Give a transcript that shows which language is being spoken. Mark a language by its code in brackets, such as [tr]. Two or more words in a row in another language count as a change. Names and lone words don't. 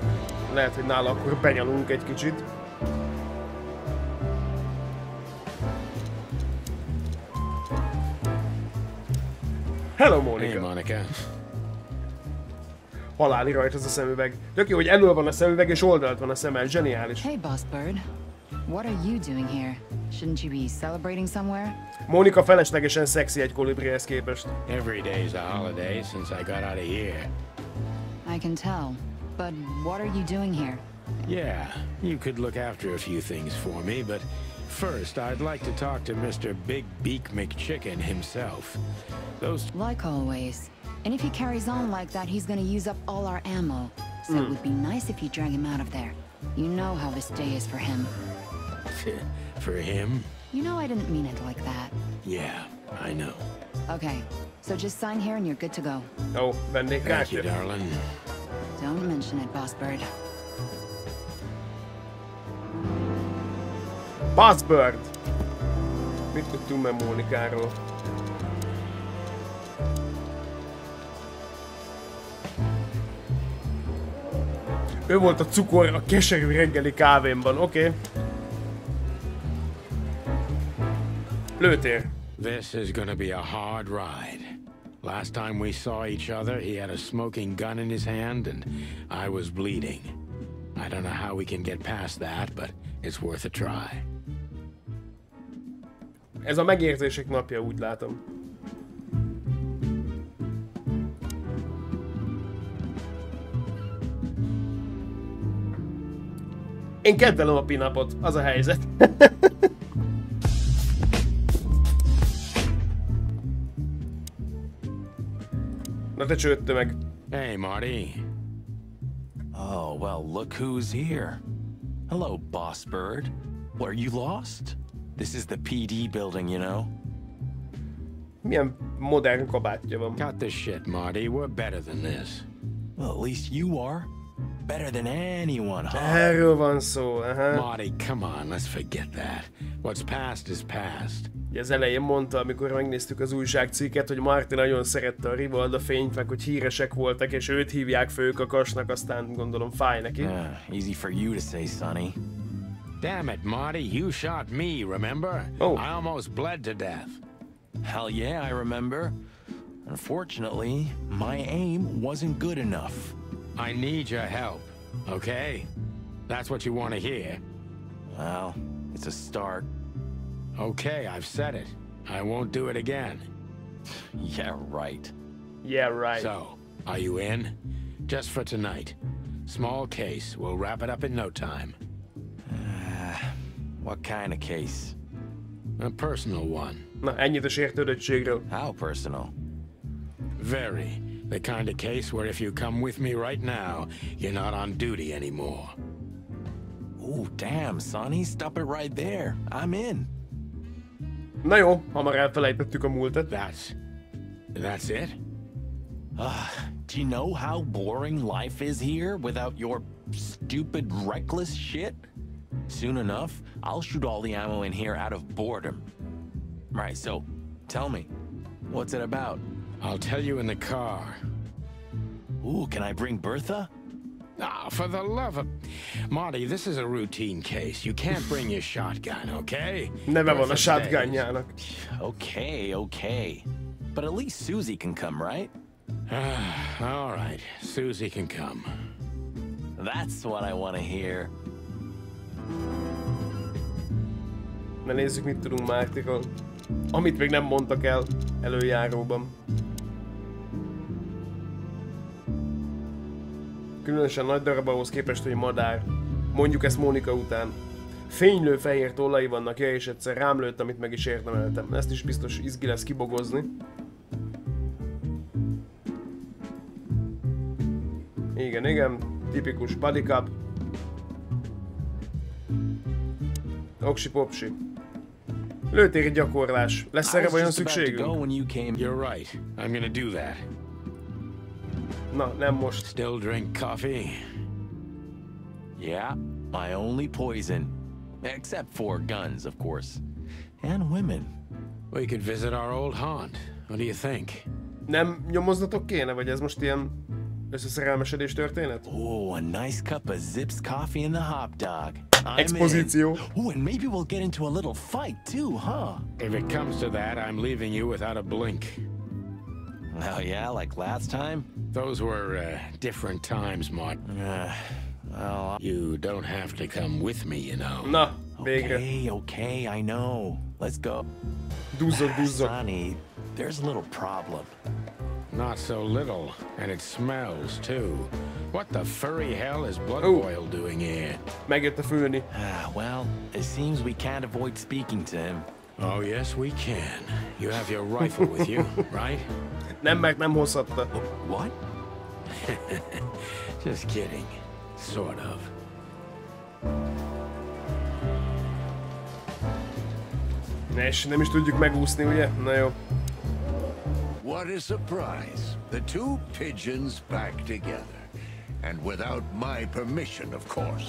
[hu] Lehet, hogy nála akkor benyalunk egy kicsit. [en] Hello, Monica. Hey, Monica. [hu] Haláli rajt az a szemüveg. Tök jó, hogy elől van a szemüveg és oldalt van a szemmel. Zseniális. [en] Hey, Boss Bird. What are you doing here? Shouldn't you be celebrating somewhere? [hu] Monica feleslegesen szexi egy kolibrihez képest. [en] Every day's a holiday since I got out of here. I can tell. But what are you doing here? Yeah, you could look after a few things for me, but first I'd like to talk to Mr. Big Beak McChicken himself. Those... Like always. And if he carries on like that, he's gonna use up all our ammo. So it would be nice if you drag him out of there. You know how this day is for him. For him? You know I didn't mean it like that. Yeah, I know. Okay, so just sign here and you're good to go. [hu] Ó, vennék [en] Thank you, [hu] kártyát. [en] darling. Don't mention it, Boss Bird. Buzzbird! [hu] Mit tudtunk meg Mónikáról? Ő volt a cukor a keserű reggeli kávémban, oké. Lőtér. [en] This is gonna be a hard ride. Last time we saw each other, he had a smoking gun in his hand and I was bleeding. I don't know how we can get past that, but it's worth a try. [hu] Ez a megérzések napja, úgy látom. Én kedvelem a pinapot, az a helyzet. Na te csőtte meg. [en] Hey, Marty. Oh, well, look who's here. Hello, Boss Bird. What, are you lost? This is the PD building, you know? [hu] Milyen modern kabátja van. [en] Cut the shit, Marty. We're better than this. Well, at least you are. Better than anyone, huh? [hu] Erről van szó, aha. [en] Marty, come on, let's forget that. What's past is past. [hu] Ugye az elején mondta, amikor megnéztük az újságcikket, hogy Marty nagyon szerette a Rivalda fényt, meg hogy híresek voltak, és őt hívják főkakasnak, aztán gondolom fáj neki. [en] Easy for you to say, Sonny. Damn it, Marty, you shot me, remember? Oh. I almost bled to death. Hell yeah, I remember. Unfortunately, my aim wasn't good enough. I need your help, okay? That's what you want to hear. Well, it's a start. Okay, I've said it. I won't do it again. Yeah, right. Yeah, right. So, are you in? Just for tonight. Small case. We'll wrap it up in no time. What kind of case? A personal one. [hu] Na, ennyit a sértődöttségről. [en] How personal? Very. The kind of case where if you come with me right now, you're not on duty anymore. Ooh, damn, Sonny, stop it right there. I'm in. [hu] Na jó, hamar elfelejtettük a múltat. [en] That's it? Do you know how boring life is here without your stupid, reckless shit? Soon enough, I'll shoot all the ammo in here out of boredom. Right, so, tell me, what's it about? I'll tell you in the car. Ooh, can I bring Bertha? Ah, for the love of... Marty, this is a routine case. You can't bring your shotgun, okay? [hu] Neve van a shotgunjának. [en] Okay. But at least Susie can come, right? All right, Susie can come. That's what I want to hear. [hu] Na nézzük, mit tudunk Martyról. Amit még nem mondtak el előjáróban. Különösen nagy darab ahhoz képest, hogy madár. Mondjuk ezt Mónika után. Fénylő fehér tollai vannak, ja, és egyszer rám lőtt, amit meg is érdemeltem. Ezt is biztos izgi lesz kibogozni. Igen, tipikus [en] body cup. [hu] Oksi-popsi. Lőtéri gyakorlás. Lesz erre vajon szükségünk? [en] You're right. I'm gonna do that. [hu] Na, nem most. [en] Still drink coffee? Yeah, my only poison. Except for guns, of course. And women. We could visit our old haunt. What do you think? [hu] Nem nyomoznatok kéne, vagy ez most ilyen összeszerelmesedés történet? [en] Oh, a nice cup of Zips coffee and the hot dog. [hu] Expozíció. [en] Oh, and maybe we'll get into a little fight too, huh? If it comes to that, I'm leaving you without a blink. Oh yeah, like last time? Those were different times, Marty. Well, you don't have to come with me, you know. [hu] Na, végre. [en] Okay, I know. Let's go. [hu] Duzzog. [en] Sonny, there's a little problem. Not so little, and it smells too. What the furry hell is Blood Boil doing here? [hu] Megjött a fülni. [en] Well, it seems we can't avoid speaking to him. Oh yes, we can. You have your rifle with you, right? [hu] Nem, mert nem hozhatta. [en] What? Just kidding. Sort of. [hu] És nem is tudjuk megúszni, ugye? Na jó. [en] What a surprise. The two pigeons back together. And without my permission, of course.